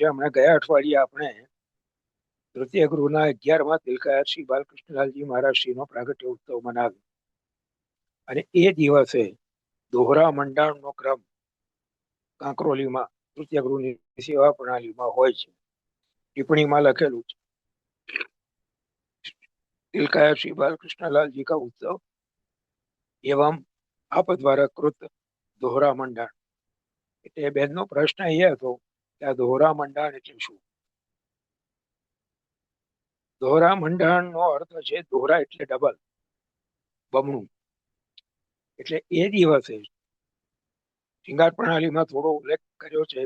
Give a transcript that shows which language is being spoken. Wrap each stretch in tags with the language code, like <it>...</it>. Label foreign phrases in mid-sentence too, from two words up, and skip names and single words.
<gu>હમણાં ગયા અઠવાડિયે આપણે તૃતીય ગૃહના 11મા તિલકાયા શ્રી બાલકૃષ્ણલાલજી મહારાજ શ્રીનો પ્રાગટ્ય ઉત્સવ મનાવ્યો. અને એ દિવસે દોહરા મંડાણનો ક્રમ કાંકરોલીમાં તૃતીય ગૃહની સેવા પ્રણાલીમાં હોય છે. ટિપ્પણીમાં લખેલું છે,</gu> <hi>तिलकाया श्री बालकृष्णलाल जी का उत्सव एवं आप द्वारा कृत दोहरा मंडाण.</hi> <gu>એટલે બેનનો પ્રશ્ન એ હતો કે આ દોહરા મંડાણ એટલે શું? દોહરા મંડાણનો અર્થ છે દોહરા એટલે ડબલ, બમણું. એટલે એ દિવસે શિંગાર પ્રણાલીમાં થોડો ઉલ્લેખ કર્યો છે.</gu>